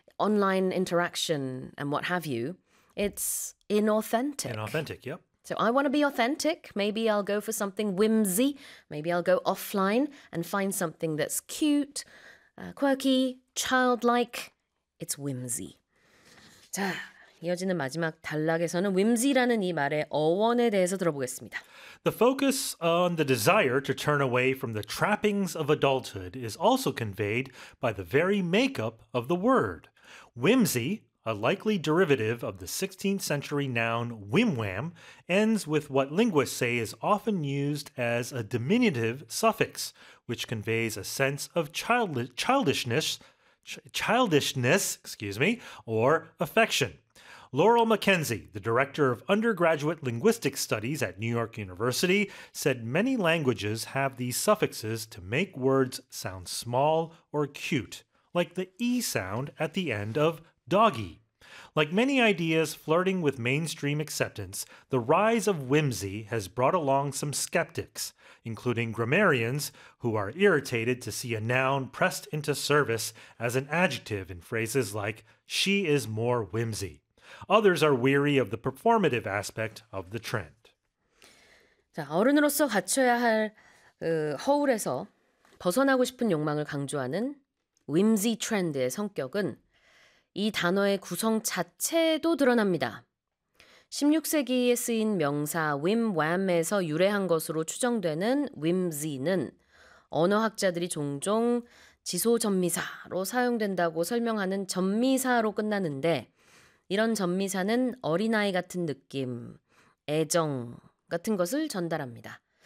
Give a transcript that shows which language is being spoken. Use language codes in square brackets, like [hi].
[en] online interaction and what have you, it's inauthentic. Inauthentic, yep. So I want to be authentic. Maybe I'll go for something whimsy. Maybe I'll go offline and find something that's cute, quirky, childlike. It's whimsy. [ko] 자, 이어지는 마지막 단락에서는 whimsy라는 이 말의 어원에 대해서 들어보겠습니다. [en] The focus on the desire to turn away from the trappings of adulthood is also conveyed by the very makeup of the word. Whimsy, a likely derivative of the 16th century noun whimwham, ends with what linguists say is often used as a diminutive suffix, which conveys a sense of childishness, or affection. Laurel McKenzie, the director of undergraduate linguistic studies at New York University, said many languages have these suffixes to make words sound small or cute. Like the E sound at the end of doggy. Like many ideas flirting with mainstream acceptance, the rise of whimsy has brought along some skeptics, including grammarians, who are irritated to see a noun pressed into service as an adjective in phrases like, she is more whimsy. Others are weary of the performative aspect of the trend. [ko] 자, 어른으로서 갖춰야 할 허울에서 벗어나고 싶은 욕망을 강조하는 whimsy 트렌드의 성격은 이 단어의 구성 자체에도 드러납니다. 16세기에 쓰인 명사 whimwham에서 유래한 것으로 추정되는 whimsy는 언어학자들이 종종 지소전미사로 사용된다고 설명하는 전미사로 끝나는데 이런 전미사는 어린아이 같은 느낌, 애정 같은 것을 전달합니다.